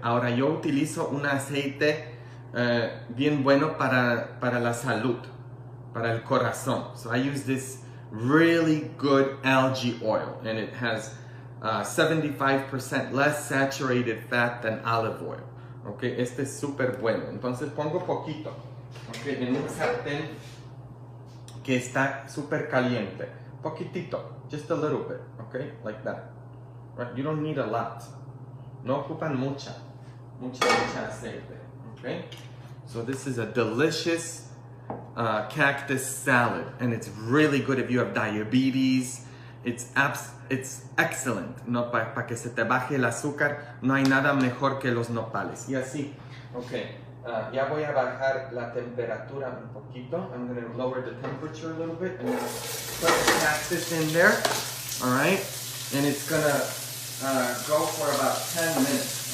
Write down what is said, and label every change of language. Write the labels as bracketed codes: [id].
[es] Ahora yo utilizo un aceite bien bueno para la salud, para el corazón. [en] So I use this really good algae oil, and it has 75% less saturated fat than olive oil. [es] Okay, este es súper bueno. Entonces pongo poquito, okay, en un sartén que está súper caliente. [en] Poquitito, just a little bit, okay, like that. Right? You don't need a lot. [es] No ocupan mucha aceite. [en] Okay, so this is a delicious cactus salad, and it's really good if you have diabetes. It's excellent, [es] no, para que se te baje el azúcar. No hay nada mejor que los nopales. Y así, okay, ya voy a bajar la temperatura un poquito. [en] I'm going to lower the temperature a little bit and put the cactus in there. All right, and it's going to go for about 10 minutes.